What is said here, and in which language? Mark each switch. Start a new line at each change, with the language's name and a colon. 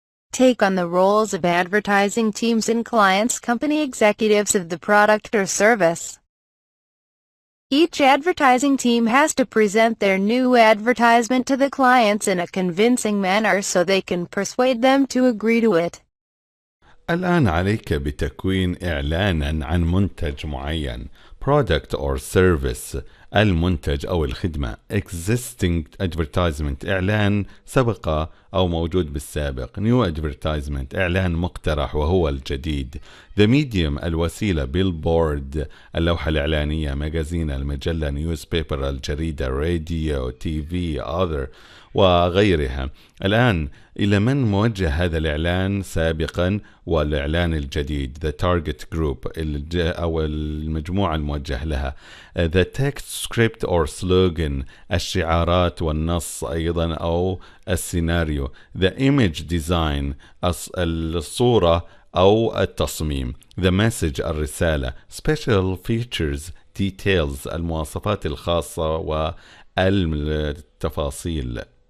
English: Take on the roles of advertising teams and clients, company executives of the product or service. Each advertising team has to present their new advertisement to the clients in a convincing manner so they can persuade them to agree to it.
Arabic: الآن عليك بتكوين إعلانا عن منتج معين
English: product or service
Arabic: المنتج أو الخدمة.
English: existing advertisement
Arabic: إعلان سبق أو موجود بالسابق.
English: new advertisement
Arabic: إعلان مقترح وهو الجديد.
English: the medium الوسيلة.
Arabic: billboard اللوحة الإعلانية.
English: magazine المجلة. newspaper الجريدة. radio TV other وغيرها.
Arabic: الآن إلى من موجه هذا الإعلان سابقا والإعلان الجديد؟
English: the target group
Arabic: أو المجموعة الموجه لها.
English: the text script or slogan
Arabic: الشعارات والنص أيضا أو السيناريو.
English: the image design
Arabic: الصورة أو التصميم.
English: the message الرسالة. special features details
Arabic: المواصفات الخاصة والتفاصيل.